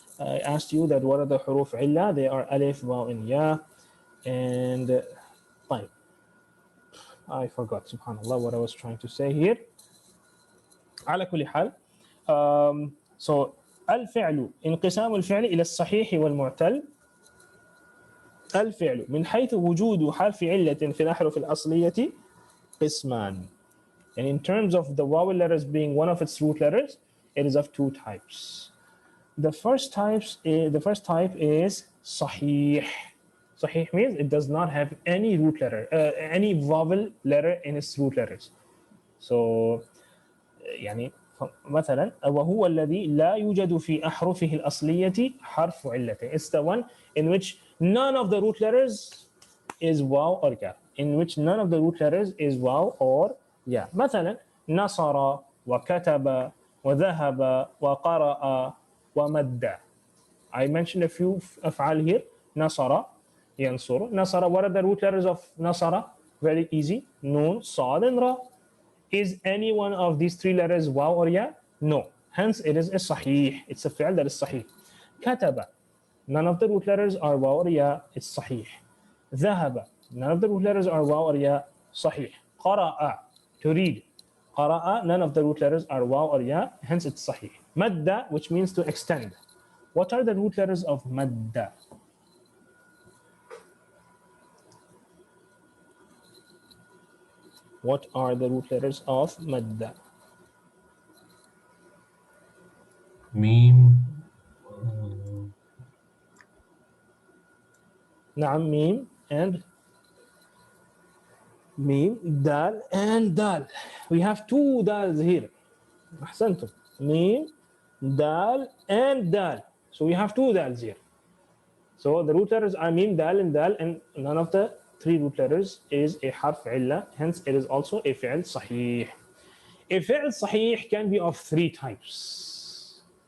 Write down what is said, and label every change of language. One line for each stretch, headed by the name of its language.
English: I asked you that what are the huruf illa? They are alif, waw, and ya. And طيب. I forgot, subhanallah, what I was trying to say here.
Arabic: على كل حال. So الفعل انقسام الفعل إلى الصحيح والمعتل. الفعل من حيث وجود حرف علة في الأحرف الأصلية قسمان.
English: And in terms of the vowel letters being one of its root letters, it is of two types. The first type is sahih. Sahih means it does not have any root letter, any vowel letter in its root letters.
Arabic: So, يعني مثلا وهو الذي لا يوجد في أحرفه الأصلية حرف علة.
English: It's the one in which none of the root letters is waw or ya. In which none of the root letters is waw or ya.
Arabic: مثلا نصر وكتب وذهب وقرأ ومد.
English: I mentioned a few أفعال here.
Arabic: نصر ينصر.
English: نصر, what are the root letters of نصر? Very easy.
Arabic: نون صاد and را.
English: Is any one of these three letters waw or ya? No. Hence it is a sahih. It's a fi'l that is sahih. كتب. None of the root letters are waw or ya. It's sahih. ذهب. None of the root letters are waw or ya. Sahih. قرأ. To read. قرأ. None of the root letters are waw or ya. Hence it's sahih. مد, which means to extend. What are the root letters of مد? What are the root letters of مد?
Arabic: ميم. نعم, ميم and ميم, دال and دال.
English: We have two dals here.
Arabic: أحسنتم.
English: ميم, dal and dal. So we have two dals here. So the root letters are mim, dal and dal, and none of the three root letters is a harf illa. Hence it is also a fi'l sahih. A fi'l sahih can be of three types.